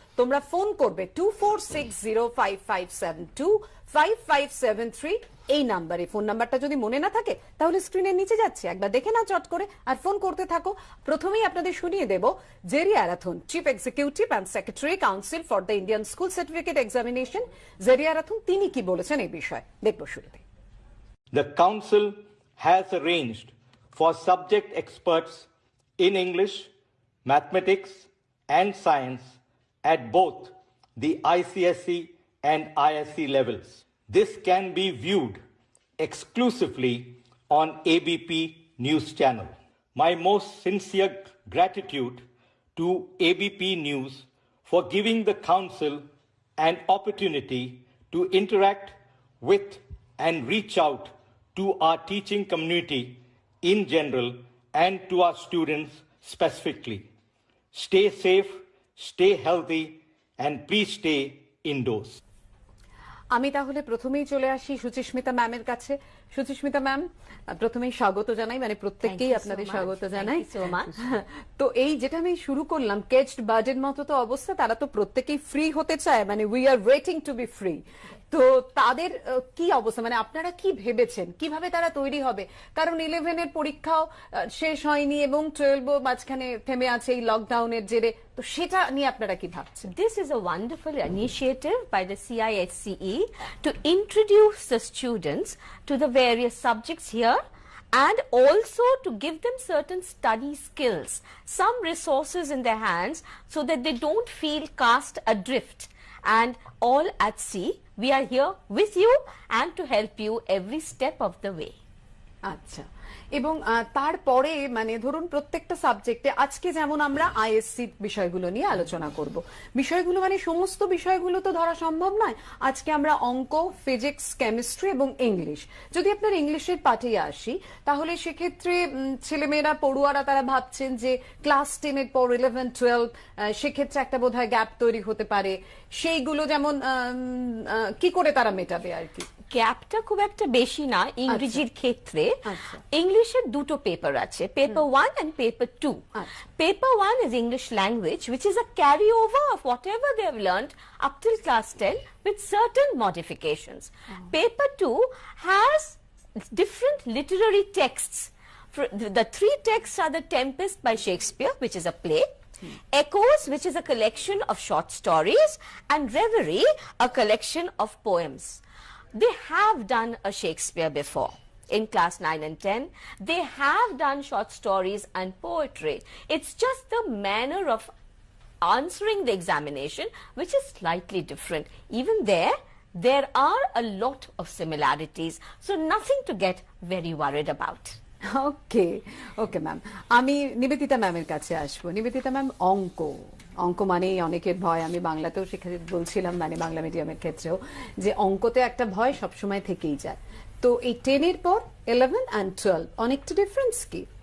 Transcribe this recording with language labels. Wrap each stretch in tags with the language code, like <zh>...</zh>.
<bn>তোমরা ফোন করবে 246055725573 এই নাম্বারে। ফোন নাম্বারটা যদি মনে না থাকে তাহলে স্ক্রিনের নিচে যাচ্ছে, একবার দেখে নাও চট করে আর ফোন করতে থাকো। প্রথমেই আপনাদের শুনিয়ে দেব Jerry আরাথুন, chief executive and secretary council for the Indian school certificate examination, Jerry আরাথুন, তিনি কি বলেছেন এই বিষয়ে দেখবো শুরুতে।</bn> <en>The council has arranged for subject experts in English, mathematics and science at both the ICSE and ISC levels. This can be viewed exclusively on ABP News channel. My most sincere gratitude to ABP News for giving the council an opportunity to interact with and reach out to our teaching community in general and to our students specifically. Stay safe, stay healthy, and please stay indoors.</en> <bn>আমি তাহলে প্রথমেই চলে আসি সুচিস্মিতা ম্যামের কাছে। Suchismita ma'am, প্রথমেই স্বাগত জানাই, মানে প্রত্যেককেই আপনাদের স্বাগত জানাই। তো এই যেটা আমি শুরু করলাম, কেজড বার্ডের মতো তো অবস্থা, তারা তো প্রত্যেকেই ফ্রি হতে চায়, মানে</bn> <en>We are waiting to be free.</en> <bn>তো তাদের কি অবস্থা, মানে আপনারা কি ভেবেছেন কিভাবে তারা তৈরি হবে? কারণ 11-এর পরীক্ষাও শেষ হয়নি এবং 12 মাঝখানে থেমে আছে এই লকডাউনের জেরে, তো সেটা নিয়ে আপনারা কি ভাবছেন?</bn> <en>This is a wonderful initiative by the CISCE to introduce the students to the various subjects here and also to give them certain study skills, some resources in their hands so that they don't feel cast adrift and all at sea. We are here with you and to help you every step of the way.</en> <bn>আচ্ছা, এবং তারপরে মানে ধরুন প্রত্যেকটা সাবজেক্টে আজকে যেমন আমরা আইএসসি বিষয়গুলো নিয়ে আলোচনা করব, বিষয়গুলো মানে সমস্ত বিষয়গুলো তো ধরা সম্ভব নয়। আজকে আমরা অঙ্ক, ফিজিক্স, কেমিস্ট্রি এবং ইংলিশ, যদি আপনার ইংলিশের পাঠে আসি তাহলে সেক্ষেত্রে ছেলেমেয়েরা পড়ুয়ারা তারা ভাবছেন যে ক্লাস 10-এর পর 11-12 সেক্ষেত্রে একটা বোধহয় গ্যাপ তৈরি হতে পারে, সেইগুলো যেমন কি করে তারা মেটাবে আর কি। গ্যাপটা খুব একটা বেশি না ইংরেজির ক্ষেত্রে। ইংলিশের দুটো পেপার আছে, paper 1 and paper 2.</bn> <en>Paper 1 is English language, which is a carryover of whatever they have learned up till class 10 with certain modifications. Paper 2 has different literary texts. The 3 texts are The Tempest by Shakespeare, which is a play, Echoes, which is a collection of short stories, and Reverie, a collection of poems. They have done a Shakespeare before. In class 9 and 10, they have done short stories and poetry. It's just the manner of answering the examination which is slightly different. Even there, there are a lot of similarities, so nothing to get very worried about.</en> <bn>Okay okay ma'am, আমি নিবেদিতা ম্যামের কাছে আসবো। Nivedita ma'am, অঙ্ক অঙ্ক মানেই অনেকের ভয়। আমি বাংলাতেও শিখে বলছিলাম, মানে বাংলা মিডিয়ামের ক্ষেত্রেও, যে অঙ্কতে একটা ভয় সবসময় থেকেই যায়। তো এই 10-এর পর 11 and 12 অনেকটা ডিফারেন্স কি?</bn>